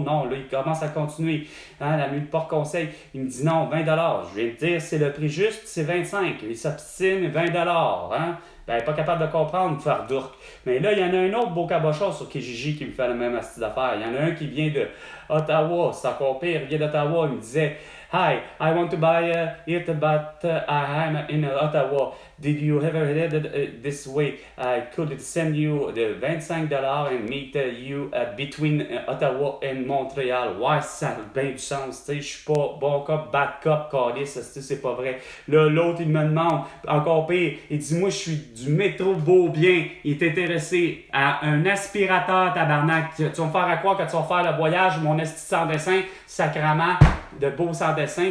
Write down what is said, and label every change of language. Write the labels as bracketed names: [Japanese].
[French] Non, là, il commence à continuer. Hein, la mule porte conseil. Il me dit non, 20$. Je viens de dire, c'est le prix juste, c'est 25. Il s'obstine, 20$. Hein? Ben, pas capable de comprendre, faire d'ourk. Mais là, il y en a un autre beau cabochon sur Kijiji qui me fait la même astuce d'affaires. Il y en a un qui vient de Ottawa, c'est encore pire, il vient d'Ottawa, il me disait, [English] Hi, I want to buy it, but I'm in Ottawa. Did you ever head this way? I could send you the $25 and meet you between Ottawa and Montréal. [French] Ouais, ça a bien du sens. Je suis pas bon cop, bad cop, calice, c'est pas vrai. Là, l'autre, il me demande, encore pire, il dit, moi, je suis du métro Beaubien. Il est intéressé à un aspirateur, tabarnak. Tu vas me faire à croire que tu vas faire le voyage, mon esti sans dessin, sacrament, de beau sans dessin.